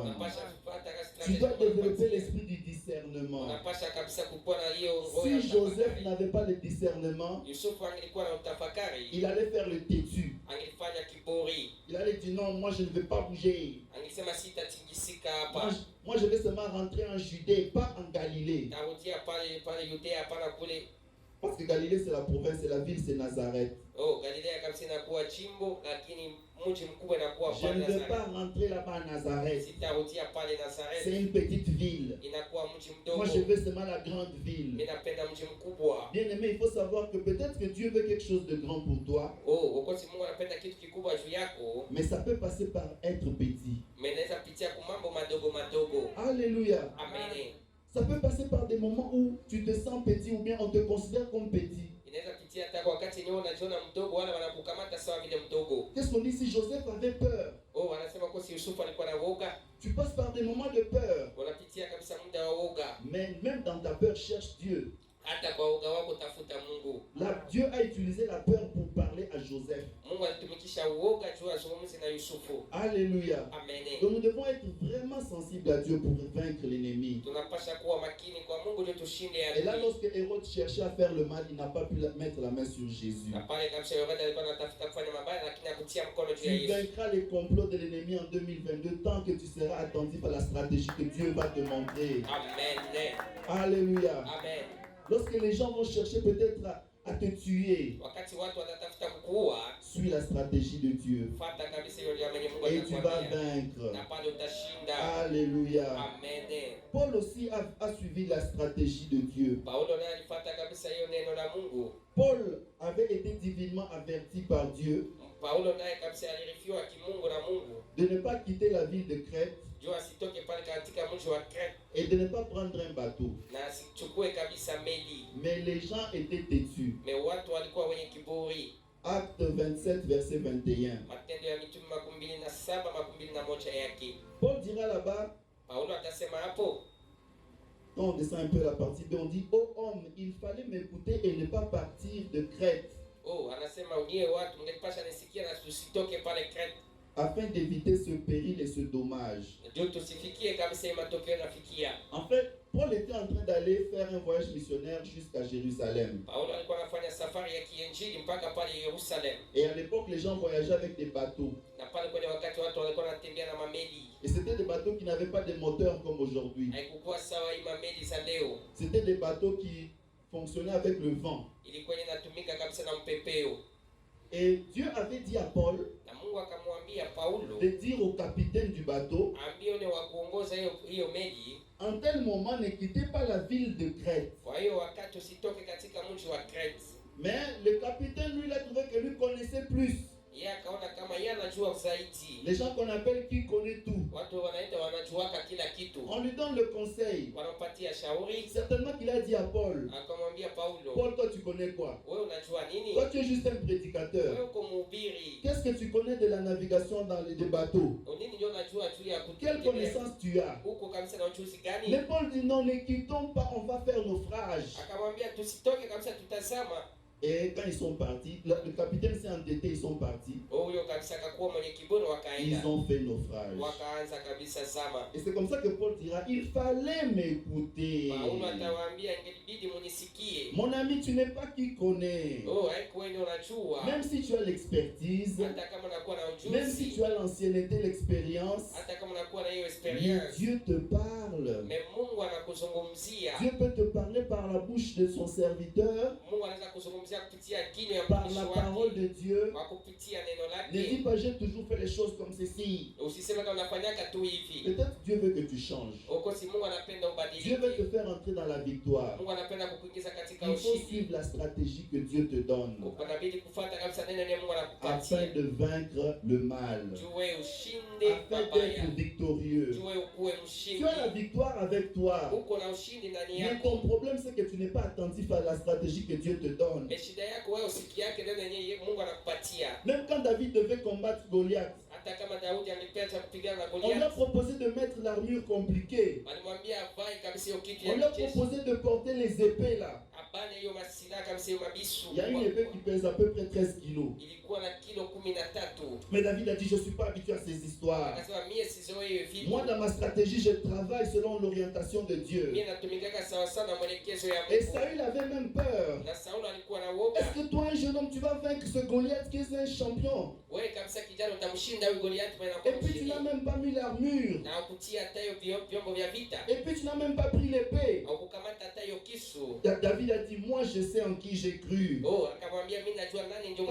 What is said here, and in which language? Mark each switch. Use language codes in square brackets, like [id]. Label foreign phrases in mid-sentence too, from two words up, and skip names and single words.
[sw] Unapasha fuata [fr] Tu strategy dois développer [sw] anakupatia. [fr] l'esprit du discernement. [sw] Unapasha kabisa kuwa na hiyo roho ya [fr] Si Joseph [sw] utafakari. [fr] n'avait pas le discernement, [sw] Yusufu angelikuwa na utafakari, [fr] il allait faire le têtu. [sw] angelifanya kiburi, [fr] Il allait dire non, moi je ne vais pas bouger. [sw] angesema sitatingisika [fr] Moi, [sw] hapa, [fr] moi, je vais seulement rentrer en Judée, pas en Galilée. [sw] tarudia pale Yudea, hapana kule. [fr] Parce que Galilée c'est la province et la ville c'est Nazareth. [sw] Galilea kabisa inakuwa jimbo, lakini mji mkubwa inakuwa [fr] Je [sw] pale [fr] ne vais [sw] Nazareth. [fr] pas rentrer là-bas à Nazareth. [sw] Sitarudia pale [fr] C'est [sw] Nazareth, [fr] une petite ville. [sw] inakuwa mji [fr] Moi [sw] mdogo. [fr] je veux seulement la grande ville. [sw] Mimi napenda mji mkubwa. [fr] Bien aimé, il faut savoir que peut-être que Dieu veut quelque chose de grand pour toi, [sw] Wakati Mungu anapenda kitu kikubwa juu yako, [fr] mais ça peut passer par être petit. [sw] menaweza pitia kwa mambo madogo madogo. [fr] Alléluia. Amen. Ça peut passer par des moments où tu te sens petit ou bien on te considère comme petit. [sw] Inaweza pitia hata kwa wakati yenyewe unajiona mdogo, wala wanakukamata sawa vile mdogo. [fr] Qu'est-ce qu'on dit si Joseph avait peur? [sw] Wanasema kwa si Yusufu alikuwa na woga. [fr] Tu passes par des moments de peur. [sw] Unapitia kabisa muda wa woga. [fr] Mais même dans ta peur, cherche Dieu. [sw] Hata kwa woga wako tafuta Mungu. [fr] Là, Dieu a utilisé la peur pour parler à Joseph. [sw] Mungu alitumikisha woga juu azungumze na Yusufu. [fr] Alléluia. Amen. Donc nous devons être vraiment sensibles à Dieu pour vaincre l'ennemi. [sw] Tunapasha kuwa makini kwa Mungu ndio tushinde [fr] Et là, [sw] adui. [fr] lorsque Hérode cherchait à faire le mal, il n'a pas pu mettre la main sur Jésus. [sw] Na pale kabisa Herode alikuwa anatafuta kufanya mabaya, lakini hakutia mkono juu [fr] Tu [sw] ya Yesu. [fr] vaincras les complots de l'ennemi en 2022 tant que tu seras attentif à la stratégie que Dieu va te montrer. Amen. Alléluia. Amen. Lorsque les gens vont chercher peut-être à te tuer, [sw] Wakati watu watatafuta kukuua, [fr] suis la stratégie de Dieu [sw] fuata kabisa hiyo jambo yenye Mungu [fr] et tu vas [sw] anakuambia. [fr] vaincre. [sw] Na pale utashinda. [fr] Alléluia. Amen. Paul aussi a suivi la stratégie de Dieu. [sw] Paulo naye alifuata kabisa hiyo neno la Mungu. [fr] Paul avait été divinement averti par Dieu [sw] Paulo naye kabisa alirifiwa kimungu na Mungu [fr] de ne pas quitter la ville de Crète [sw] juu asitoke pale katika mji wa Crete [fr] et de ne pas prendre un bateau. [sw] na asichukue kabisa meli. [fr] Mais les gens étaient têtus. [sw] Me watu walikuwa wenye kiburi. [fr] Acte 27, verset 21. [sw] Matendo ya Mitume 27:21 yake. [fr] Paul dira là-bas, [sw] Paulo atasema hapo, [fr] quand on descend un peu la partie B, on dit, ô homme, il fallait m'écouter et ne pas partir de Crète, [sw] anasema unie watu mngepasha nisikia na tusitoke pale Crete [fr] afin d'éviter ce péril et ce dommage. [sw] ndio tusifikie kabisa matokeo nafikia. [fr] En fait, Paul était en train d'aller faire un voyage missionnaire jusqu'à Jérusalem. [sw] Paulo alikuwa anafanya safari ya kiinjili mpaka pale Yerusalem. [fr] Et à l'époque, les gens voyageaient avec des bateaux. [sw] Na pale kwenye wakati watu walikuwa wanatembea na mameli. [fr] Et c'était des bateaux qui n'avaient pas de moteur comme aujourd'hui. [sw] Haikukuwa sawa hii mameli za leo. [fr] C'était des bateaux qui fonctionnaient avec le vent. [sw] Ilikuwa inatumika kabisa na mpepeo. [fr] Et Dieu avait dit à Paul [sw] Na Mungu akamwambia Paulo [fr] de dire au capitaine du bateau, [sw] ambie wa kuongoza hiyo meli, [fr] en tel moment ne quittez pas la ville de Crète. [sw] kwa hiyo wakati usitoke katika mji wa Crete. [fr] Mais le capitaine, lui, il a trouvé que lui connaissait plus. [sw] Yeye akaona kama yeye anajua zaidi. [fr] Les gens qu'on appelle qui connaît tout. [sw] Watu wanaenda wanajuaka kila kitu. [fr] On lui donne le conseil. [sw] Wanampatia shauri. [fr] Certainement qu'il a dit à Paul, [sw] Akamwambia Paulo, [fr] Paul, toi tu connais quoi? [sw] wewe unajua nini? [fr] Toi tu es juste un prédicateur. [sw] Wewe uko mhubiri. [fr] Qu'est-ce que tu connais de la navigation dans les bateaux? [sw] Nini ndio unajua juu ya [fr] Quelle connaissance tu as? [sw] Uko kabisa na ujuzi gani? [fr] Mais Paul dit non, ne quittons pas, on va faire naufrage. [sw] Akamwambia tusitoke kabisa, tutazama. [fr] Et quand ils sont partis, le capitaine s'est entêté, ils sont partis. [sw] Huyo kabisa akakuwa mwenye kiburi, wakaenda. [fr] Ils ont fait naufrage. [sw] Wakaanza kabisa zama. [fr] Et c'est comme ça que Paul dira, il fallait m'écouter. [sw] Paulo atawaambia ingebidi munisikie. [fr] Mon ami, tu n'es pas qui connaît. [sw] Haikuwa wewe unajua. [fr] Même si tu as l'expertise, [sw] Hata kama unakuwa na ujuzi. [fr] même si tu as l'ancienneté, l'expérience, [sw] Hata kama unakuwa na hiyo [fr] mais [sw] experience. [fr] Dieu te parle. [sw] Mais Mungu anakuzungumzia. [fr] Dieu peut te parler par la bouche de son serviteur, [sw] Mungu anaweza kuzungumzia kupitia kinywa ya [fr] par [sw] mtumishi [fr] la [sw] wake. [fr] parole de Dieu. [sw] Kwa kupitia neno [fr] Ne dis [sw] lake. [fr] pas, j'ai toujours fait les choses comme ceci. [sw] Usiseme kama unafanyaka tu hivi. [fr] Peut-être Dieu veut que tu changes. [sw] Ukosi Mungu anapenda [fr] Dieu veut te [sw] ubadilike. [fr] faire entrer dans la victoire. [sw] Mungu anapenda kukuingiza katika [fr] Il faut [sw] ushindi. [fr] suivre la stratégie que Dieu te donne [sw] Unabidi kufuata kabisa neno la Mungu [fr] afin [sw] anakupatia. [fr] de vaincre le mal, [sw] Jue ushinde [fr] afin [sw] mabaya. [fr] d'être victorieux. [sw] Jue ukuwe [fr] Tu [sw] mshindi. [fr] as la victoire avec toi. [sw] uko na ushindi ndani [fr] Mais [sw] yako. [fr] ton problème, c'est que tu n'es pas attentif à la stratégie que Dieu te donne. [sw] Shida yako wewe usiki yake ndio yenyewe Mungu anakupatia. [fr] Même quand David devait combattre Goliath, [sw] Hata kama Daudi angependa kupigana na [fr] on lui a [sw] Goliath, [fr] proposé de mettre l'armure compliquée. [sw] walimwambia avae kabisa hiyo kitu [fr] On lui [sw] ya [fr] a [sw] jeshi. [fr] proposé de porter les épées là. [sw] Abane hiyo masila kabisa hiyo mabisu. [fr] Il y a une épée qui pèse à peu près 13 kilos. [sw] Ilikuwa na kilo 13. [fr] Mais David a dit, je ne suis pas habitué à ces histoires. [sw] Akasema mie sizoe vitu. [fr] Moi, dans ma stratégie, je travaille selon l'orientation de Dieu. [sw] Mie natumikaka sawa sawa na mwelekezo ya [fr] Et [sw] Mungu. [fr] Saül avait même peur. [sw] Na Saulo alikuwa na woga. [fr] Est-ce que toi, un jeune homme, tu vas vaincre ce Goliath qui est un champion? [sw] Wewe kabisa kijana utamshinda huyo Goliath mwana [fr] Et puis tu n'as même pas mis l'armure. [sw] na ukutia hata hiyo vyombo vya vita. [fr] Et puis tu n'as même pas pris l'épée. [sw] Au kukamata hata hiyo kisu. [fr] David a dit, moi je sais en qui j'ai cru. [sw] Oh, akamwambia mimi najua nani ndio